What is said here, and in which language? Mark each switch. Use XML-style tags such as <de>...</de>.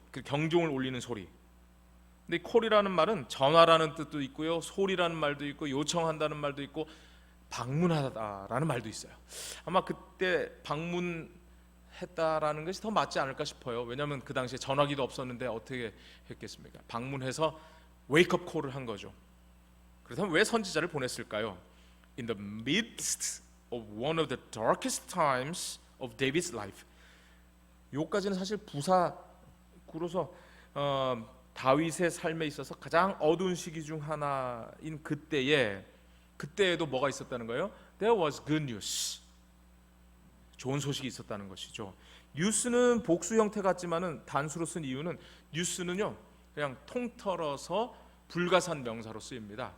<ko>그 경종을 울리는 소리. 근데 콜이라는 말은 전화라는 뜻도 있고요, 소리라는 말도 있고, 요청한다는 말도 있고, 방문하다라는 말도 있어요. 아마 그때 방문했다라는 것이 더 맞지 않을까 싶어요. 왜냐하면 그 당시에 전화기도 없었는데 어떻게 했겠습니까? 방문해서 웨이크업 콜을 한 거죠. 그렇다면 왜 선지자를 보냈을까요?</ko> <en>In the midst of one of the darkest times of David's life.</en> <ko>요까지는 사실 부사구로서 다윗의 삶에 있어서 가장 어두운 시기 중 하나인 그때에도 뭐가 있었다는 거예요?</ko> <en>There was good news.</en> <ko>좋은 소식이 있었다는 것이죠. 뉴스는 복수 형태 같지만은 단수로 쓴 이유는 뉴스는요 그냥 통틀어서 불가산 명사로 쓰입니다.</ko>